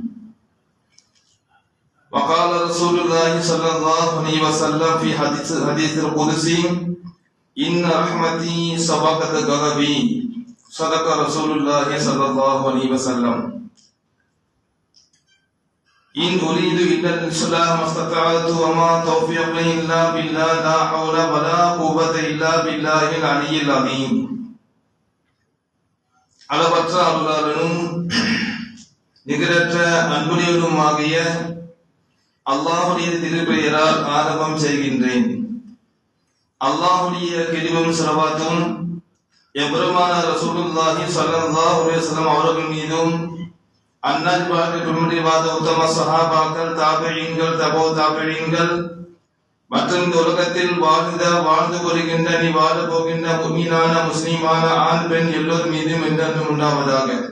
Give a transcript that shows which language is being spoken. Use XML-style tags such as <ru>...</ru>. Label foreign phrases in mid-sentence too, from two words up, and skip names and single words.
<ar>وقال رسول الله صلى الله عليه وسلم في حديث القدسي إن رحمتي سبقت غضبي صدق رسول الله صلى الله عليه وسلم إن أريد إلا الإصلاح ما استطعت وما توفيقي إلا بالله لا حول ولا قوة إلا بالله العلي العظيم</ar> <ta>அளவற்ற அருளாளனும் நிகரற்ற அன்புடையவனுமாகிய அல்லாஹுடைய திருப்பெயரால் ஆரம்பம் செய்கின்றேன். அல்லாஹுடைய கிருபையும் ஸலவாத்தும் எம்பெருமான ரசூலுல்லாஹி</ta> <ar>صلى الله عليه وسلم</ar> <ta>அவர்கள் மீதும் அன்னார் வாழ்ந்த உத்தம சஹாபாக்கள், தாபிஈன்கள், தபோ தாபிஈன்கள் மற்றும் இந்த உலகத்தில் வாழ்ந்து வருகின்ற நீ வாழ போகின்ற முஃமினான முஸ்லிமான ஆண் பெண் எல்லோர் மீதும் என்றென்றும் உண்டாவதாக.</ta>